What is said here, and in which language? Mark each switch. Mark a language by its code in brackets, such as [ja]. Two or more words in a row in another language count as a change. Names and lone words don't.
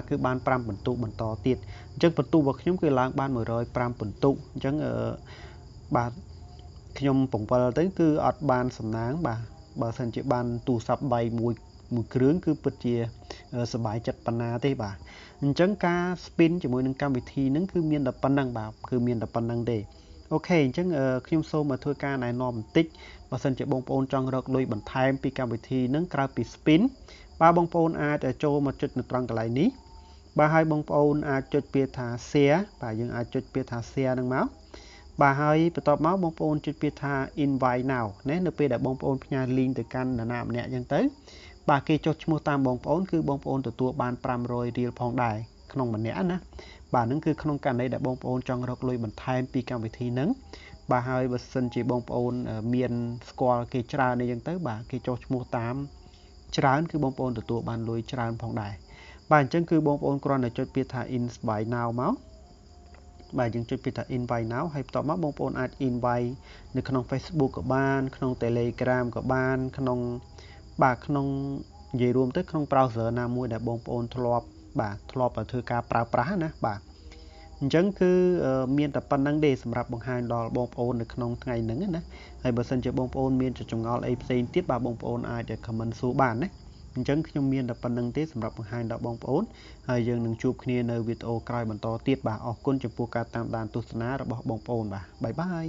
[km] គឺបាន5បន្ទុកបន្តទៀតអញ្ចឹងបន្ទុករបស់ខ្ញុំគឺឡើងបាន105បន្ទុកអញ្ចឹងបាទខ្ញុំបង្វិលទៅគឺអត់បានសំណាងបាទបើសិនជាបានទូរស័ព្ទដៃមួយគ្រឿងគឺពិតជាសប្បាយចិត្តប៉ុណ្ណាទេបាទអញ្ចឹងការ spin ជាមួយនឹងកម្មវិធីហ្នឹងគឺមានតែប៉ុណ្្នឹងបាទគឺមានតែប៉ុណ្្នឹងទេអូខេអញ្ចឹងខ្ញុំសូមមកធ្វើការណែនាំបន្តិច បើសិនជាបងប្អូនចង់រកលុយបន្ថែមពីកម្មវិធីហ្នឹងក្រៅពី spin បាទបងប្អូនអាចចូលមកចុចនៅត្រង់កន្លែងនេះបាទហើយបងប្អូនអាចចុចពាក្យថា share បាទយើងអាចចុចពាក្យថា share ហ្នឹងមកបាទហើយបន្ទាប់មកបងប្អូនចុចពាក្យថា [en] invite now [km] ណានៅពេលដែលបងប្អូនផ្ញើ link ទៅកាន់នរណាម្នាក់អញ្ចឹងទៅបាទគេចុះឈ្មោះតាមបងប្អូនគឺបងប្អូនទទួលបាន500រៀលផងដែរក្នុងម្នាក់ណាបាទហ្នឹងគឺក្នុងករណីដែលបងប្អូនចង់រកលុយបន្ថែមពីកម្មវិធីហ្នឹងបាទហើយ បើសិនជាបងប្អូនមានស្គាល់គេច្រើនអីចឹងទៅបាទគេចុះឈ្មោះតាមច្រើនគឺបងប្អូនទទួលបានលុយច្រើនផងដែរបាទអញ្ចឹងគឺបងប្អូន គ្រាន់តែចុចពាក្យថា [en] invite now [km] មកបាទយើងចុចពាក្យថា [en] invite now [km] ហើយបន្ទាប់មកបងប្អូនអាច invite នៅក្នុង Facebook ក៏បានក្នុង Telegram ក៏បានក្នុងនិយាយរួមទៅក្នុង browser ណាមួយដែលបងប្អូនធ្លាប់ធ្វើការប្រើប្រាស់ណាបាទអញ្ចឹងគឺមានតែប៉ុណ្្នឹងទេសម្រាប់បង្ហាញដល់បងប្អូននៅក្នុងថ្ងៃហ្នឹងណាហើយបើសិនជាបងប្អូនមានចម្ងល់អីផ្សេងទៀតបាទបងប្អូនអាច comment សួរបានណាអញ្ចឹងខ្ញុំមានតែប៉ុណ្្នឹងទេសម្រាប់បង្ហាញដល់បងប្អូនហើយយើងនឹងជួបគ្នានៅវីដេអូក្រោយបន្តទៀតបាទអរគុណចំពោះការតាមដានទស្សនារបស់បងប្អូនបាទបាយបាយ